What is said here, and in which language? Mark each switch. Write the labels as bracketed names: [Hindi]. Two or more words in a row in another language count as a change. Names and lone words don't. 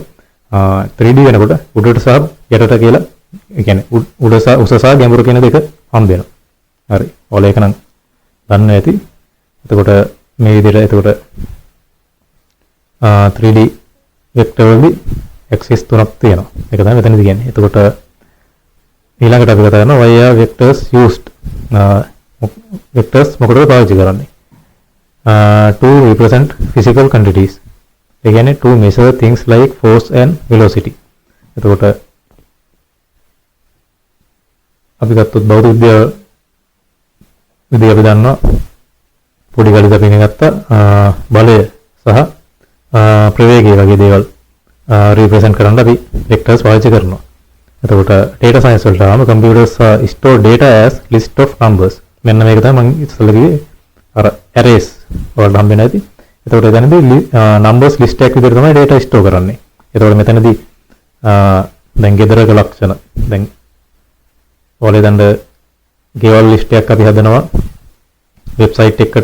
[Sinhala] 3D වෙනකොට උඩට සහ යටට කියලා ඒ කියන්නේ උඩ සහ උස සහ ගැඹුර කියන දෙක හම්බ වෙනවා. හරි. ඔයාලා ඒක නම් දන්න ඇති. එතකොට මේ විදිහට එතකොට 3D vector වලදී axis තුනක් තියෙනවා. ඒක තමයි මෙතනදී කියන්නේ. එතකොට ඊළඟට අපි කතා කරනවා [English] why are vectors used? [Sinhala] vectors මොකටද පාවිච්චි කරන්නේ? [English] To represent physical quantities. [Sinhala] ඒ කියන්නේ [English] to measure things like force and velocity. [Sinhala] එතකොට අපි ගත්තොත් භෞතික විද්‍යාව අපි දන්නවා පොඩි කාලේ අපි ඉගෙන ගත්ත බලය සහ ප්‍රවේගය වගේ දේවල් represent කරන්න අපි vectors පාවිච්චි කරනවා. [English] එතකොට data science [Sinhala] වලට ආවම [English] computers store data as list of numbers. [Sinhala] මෙන්න මේක තමයි මම ඉස්සෙල්ලා කිව්වේ අර arrays වලට හම්බ වෙන ඇති. එතකොට එතනදී [English] numbers list [Sinhala] එකක් විදිහට තමයි [English] data store [Sinhala] කරන්නේ. එතකොට මෙතනදී දැන් ගෙදරක ලක්ෂණ දැන් ඔයාලේ දැන් ගෙවල් list එකක් අපි හදනවා website එකකට.